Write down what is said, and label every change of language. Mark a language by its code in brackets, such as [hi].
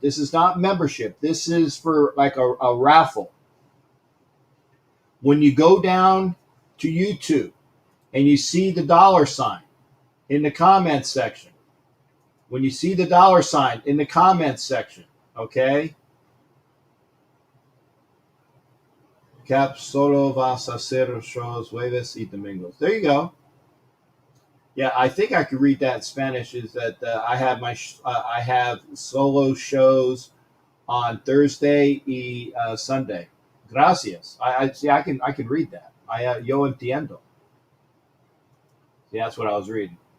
[en] This is not membership. This is for like a raffle. When you go down to YouTube and you see the $ in the comments section, when you see the $ in the comments section, okay? [es] Cap solo vas a hacer shows jueves y domingos. [en] There you go. Yeah, I think I could read that in Spanish. Is that I have solo shows on Thursday y Sunday. Gracias. I can read that. [es] Yo entiendo. [en] See, that's what I was reading.